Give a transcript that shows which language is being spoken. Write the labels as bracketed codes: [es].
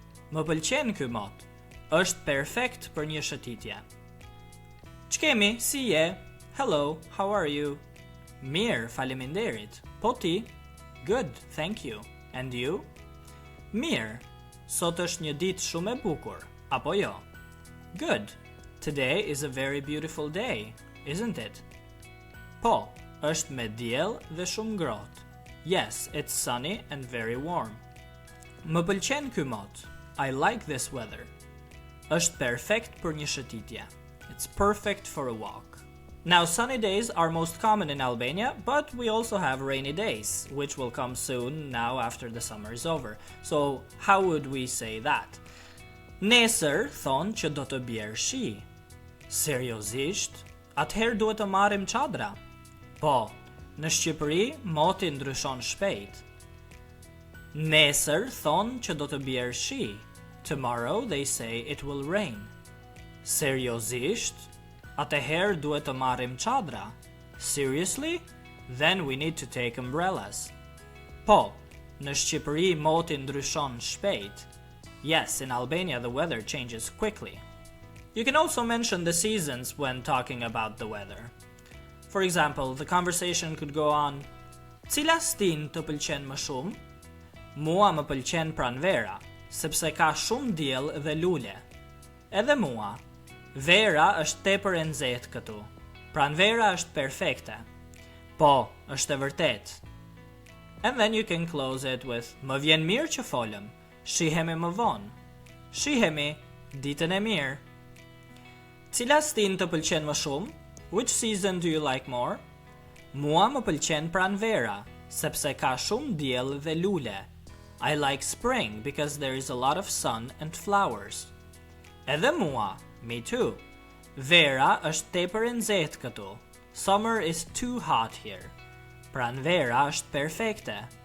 [sq] Më pëlqen ky mot. Është perfekt për një shëtitje. Ç'kemi, si je? [en] Hello, how are you? [sq] Mirë, faleminderit. Po ti? [en] Good, thank you. And you? [sq] Mirë. Sot është një ditë shumë e bukur, apo jo? [en] Good. Today is a very beautiful day, isn't it? [sq] Po, është me diell dhe shumë ngrohtë. [en] Yes, it's sunny and very warm. [sq] Më pëlqen ky mot. [en] I like this weather. [sq] Është perfekt për një shëtitje. [en] It's perfect for a walk. Now, sunny days are most common in Albania, but we also have rainy days, which will come soon now after the summer is over. So, how would we say that? [sq] Nesër thonë që do të bjerë shi. Seriozisht? Atëherë duhet të marrim çadra? Po, në Shqipëri moti ndryshon shpejt. Nesër thonë që do të bjerë shi. [en] Tomorrow they say it will rain. [sq] Seriozisht? Atëherë duhet të marrim çadra? [en] Seriously? Then we need to take umbrellas. [sq] Po, në Shqipëri moti ndryshon shpejt. [en] Yes, in Albania the weather changes quickly. You can also mention the seasons when talking about the weather. For example, the conversation could go on: [sq] Cila stin të pëlqen më shumë? Mua më pëlqen pranvera, sepse ka shumë diell dhe lule. Edhe mua. Vera është tepër e nxehtë këtu. Pranvera është perfekte. Po, është e vërtet. [en] And then you can close it with: [sq] Më vjen mirë që folëm. Shihemi më vonë. Shihemi ditën e mirë. Cila stin të pëlqen më shumë? [en] Which season do you like more? [sq] Mua më pëlqen pranvera, sepse ka shumë diell dhe lule. [en] I like spring because there is a lot of sun and flowers. [sq] Edhe mua, [en] me too. [sq] Vera është tepër e nxehtë këtu. [en] Summer is too hot here. [sq] Pranvera është perfekte.